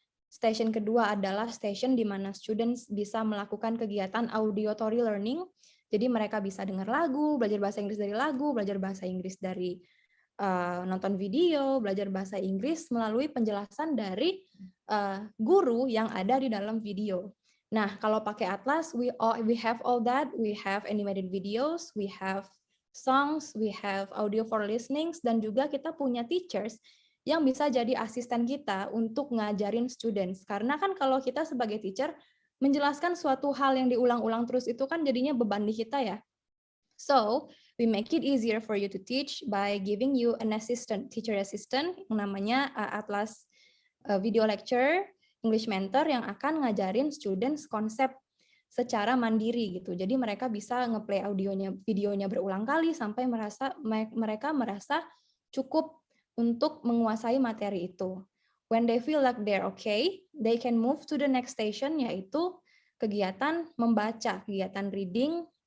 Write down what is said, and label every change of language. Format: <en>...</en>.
<id>Station kedua adalah station di mana students bisa melakukan kegiatan auditory learning. Jadi mereka bisa dengar lagu, belajar bahasa Inggris dari lagu, belajar bahasa Inggris dari nonton video, belajar bahasa Inggris melalui penjelasan dari guru yang ada di dalam video. Nah, kalau pakai Atlas,</id> <en>we have all that. We have animated videos, we have songs, we have audio for listenings,</en> <id>dan juga kita punya teachers yang bisa jadi asisten kita untuk ngajarin students. Karena kan kalau kita sebagai teacher, menjelaskan suatu hal yang diulang-ulang terus itu kan jadinya beban di kita ya.</id> <en>So, we make it easier for you to teach by giving you an assistant, teacher assistant,</en> <id>yang namanya Atlas Video Lecture, English Mentor, yang akan ngajarin students konsep secara mandiri gitu. Jadi mereka bisa ngeplay videonya berulang kali sampai mereka merasa cukup untuk menguasai materi itu.</id> <en>When they feel like they're okay, they can move to the next station,</en> <id>yaitu kegiatan membaca, kegiatan reading.</id>